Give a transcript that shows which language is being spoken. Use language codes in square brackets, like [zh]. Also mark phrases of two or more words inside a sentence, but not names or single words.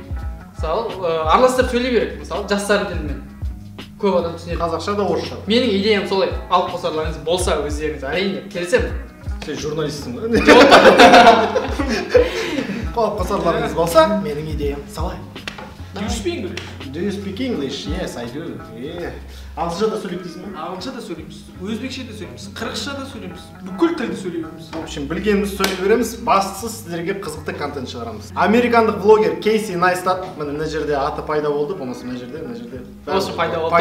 [kk] Мысалы араластырып сөйлей береді. Мысалы жастардың тілімен көп адам түсінеді. Қазақша да орысша. Менің идеям солай. Алып қосарларыңыз болса өздеріңіз әрине келісемін. Сен журналистсің ғой. Алып қосарларыңыз болса, менің идеям солай. [en] Do you speak English? Do you speak English? Yes, I do. [kk] Ағылшынша да сөйлейді дейсің бе? Ағылшынша да сөйлейміз, өзбекше де сөйлейміз, қырғызша да сөйлейміз, бүкіл тілді сөйлей береміз. [ru] В общем, [kk] білгенімізді сөйлей береміз, бастысы сіздерге қызықты контент шығарамыз. Американдық блогер Кейси Найстат, міне мына жерде аты пайда болды, болмаса мына жерде. Осы пайда болды.